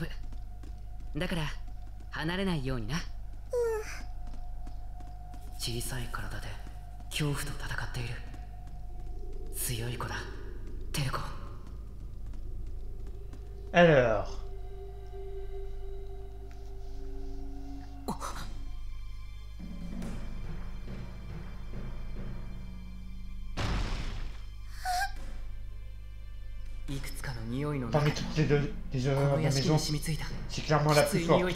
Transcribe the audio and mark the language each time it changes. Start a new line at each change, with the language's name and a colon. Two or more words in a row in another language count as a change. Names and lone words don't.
Japanese: だから離れないようにな。 小さい体で恐怖と戦っている。強い子だ、テルコ。
French: Alors... Parmi toutes les odeurs de la maison, c'est clairement la plus forte.